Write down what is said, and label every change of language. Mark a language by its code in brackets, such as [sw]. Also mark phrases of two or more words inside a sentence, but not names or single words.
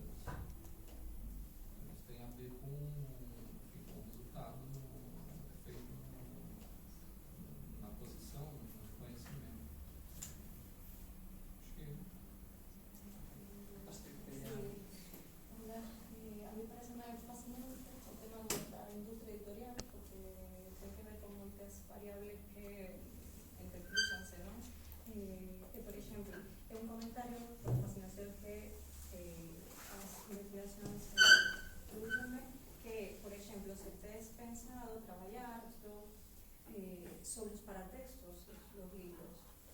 [pt] Isso tem a ver com o resultado feito na posição, no conhecimento. Acho que [gl] a mí parece máis fascinante o tema da industria editorial, porque ten que ver con moitas variables que entrecruzanse, non? Por exemplo, é un comentario por fascinación que as investigacións prodúxenme, que, por exemplo, se tes pensado traballar sobre os paratextos dos libros, non?